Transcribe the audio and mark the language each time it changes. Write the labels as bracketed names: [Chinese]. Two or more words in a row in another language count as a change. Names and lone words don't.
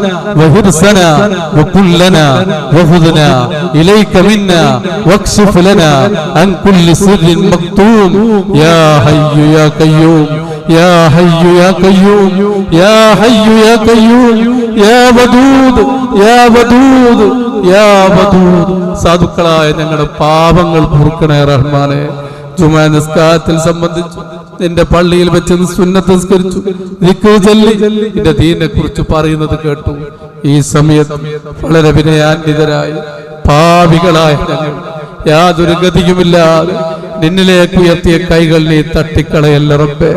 [Arabic] وهرسنا وكلنا وخذنا إليك منا واكشف لنا عن كل سر مكتوم يا حي يا قيوم يا حي يا قيوم يا حي يا قيوم يا ودود يا ودود يا ودود [Malayalam] സാധുക്കളായ ഞങ്ങളുടെ പാപങ്ങൾ പൊറുക്കണേ റഹ്മാനെ. ജുമാ നിസ്കാരത്തിൽ സംബന്ധിച്ചു നിന്റെ പള്ളിയിൽ വെച്ച് സുന്നത്ത് നിസ്കരിച്ചു, ദിക്ർ ചൊല്ലി നിന്റെ ദീനെ കുറിച്ച് പറയുന്നത് കേട്ടു. ഈ സമയത്ത് വളരെ വിനയാന്വിതരായി പാപികളായ ഞങ്ങൾ യാതൊരു ഗതിയുമില്ലാതെ നിന്നിലേക്ക് ഉയർത്തിയ കൈകൾ നീ തട്ടിക്കളയല്ല റബ്ബേ.